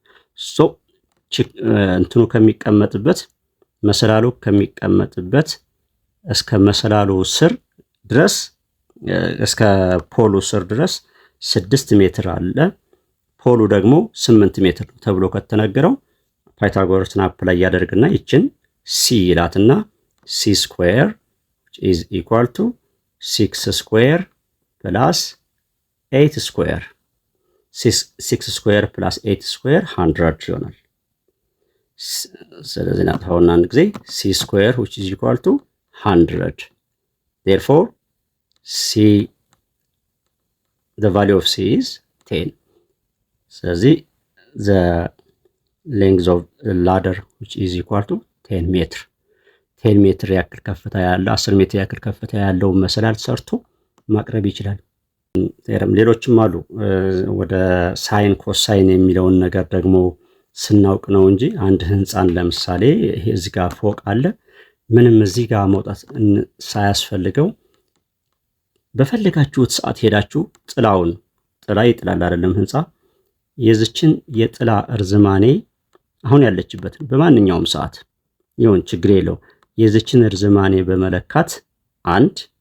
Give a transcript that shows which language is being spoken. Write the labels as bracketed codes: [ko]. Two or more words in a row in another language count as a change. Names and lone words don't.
[am] እንትኑ ከሚቀመጥበት መሰላሉ ከሚቀመጥበት እስከ መሰላሉ ስር ድረስ እስከ ፖሉ ስር ድረስ 6 ሜትር አለ። ፖሉ ደግሞ 8 ሜትር ተብሎ ከተነገረው ፓይታጎረስን አፕላይ ያደርግና ይችን ሲ ይላትና [en] c square is equal to 6 square plus 8 square 6 square plus 8 square [am] 100 ይሆናል። ስለዚህ ናታውና አንድ ጊዜ [en] c ስኩዌር which is equal to 100 therefore c the value of c is 10. ስለዚህ the length of the ladder which is equal to 10 [am] ሜትር 10 ሜትር ያክል ከፍታ ያለው 10 ሜትር ያክል ከፍታ ያለው መሰላል ሰርቶ ማቅረብ ይችላል። ሌሎችም አሉ። ወደ ሳይን ኮሳይን የሚለውን ነገር ደግሞ ስናውቅ ነው እንጂ አንድ ህንፃን ለምሳሌ እዚህ ጋር ፎቅ አለ። ምንም እዚህ ጋር መውጣት ሳያስፈልገው በፈለጋችሁት ሰዓት ሄዳችሁ ጥላ ይጥላል አይደለም ህንፃ የዚችን የጥላ እርዝማኔ አሁን ያለችበትን በማንኛውም ሰዓት ይሁን ችግር የለው የዚችን እርዝማኔ በመለካት አንድ